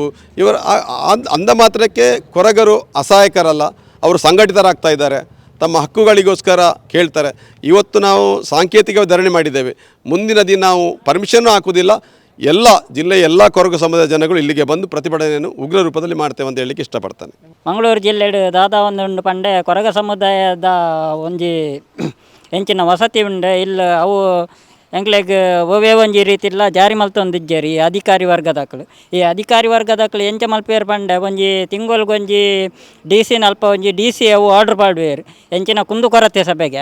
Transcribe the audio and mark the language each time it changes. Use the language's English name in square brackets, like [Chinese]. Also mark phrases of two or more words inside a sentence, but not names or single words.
[Kannada] ಇವರು ಅಂದ ಮಾತ್ರಕ್ಕೆ ಕೊರಗರು ಅಸಹಾಯಕರಲ್ಲ, ಅವರು ಸಂಘಟಿತರಾಗ್ತಾ ಇದ್ದಾರೆ, ತಮ್ಮ ಹಕ್ಕುಗಳಿಗೋಸ್ಕರ ಕೇಳ್ತಾರೆ. ಇವತ್ತು ನಾವು ಸಾಂಕೇತಿಕ ಧರಣಿ ಮಾಡಿದ್ದೇವೆ, ಮುಂದಿನ ದಿನ ನಾವು ಪರ್ಮಿಷನ್ನೂ ಹಾಕುವುದಿಲ್ಲ. ಎಲ್ಲ ಜಿಲ್ಲೆಯ ಎಲ್ಲ ಕೊರಗ ಸಮುದಾಯ ಜನಗಳು ಇಲ್ಲಿಗೆ ಬಂದು ಪ್ರತಿಭಟನೆಯನ್ನು ಉಗ್ರ ರೂಪದಲ್ಲಿ ಮಾಡ್ತೇವೆ ಅಂತ ಹೇಳಲಿಕ್ಕೆ ಇಷ್ಟಪಡ್ತಾನೆ. [Tulu] ಮಂಗಳೂರು ಜಿಲ್ಲೆ ದಾದ ಒಂದು ಪಂಡೆ ಕೊರಗ ಸಮುದಾಯದ ಒಂಜಿ ಎಂಚಿನ ವಸತಿ ಉಂಡೆ ಇಲ್ಲ ಅವು ಎಂಕ್ಲೆಗ್ ಒವೇ ಒಂಜಿ ರೀತಿಲ್ಲ ಜಾರಿ ಮಲ್ತೊಂದಿಜ್ಜೇರಿ ಅಧಿಕಾರಿ ವರ್ಗದಾಕಲು. ಈ ಅಧಿಕಾರಿ ವರ್ಗದಾಕಲು ಎಂಚ ಮಲ್ಪೇರು ಪಂಡೆ ಒಂಜಿ ತಿಂಗೊಲ್ಗೊಂಜಿ DC ಅಲ್ಪ ಒಂಜಿ DC ಅವು ಆರ್ಡ್ರ್ ಪಾಡುವೇರು ಎಂಚಿನ [Kannada] ಕುಂದುಕೊರತೆ ಸಭೆಗೆ.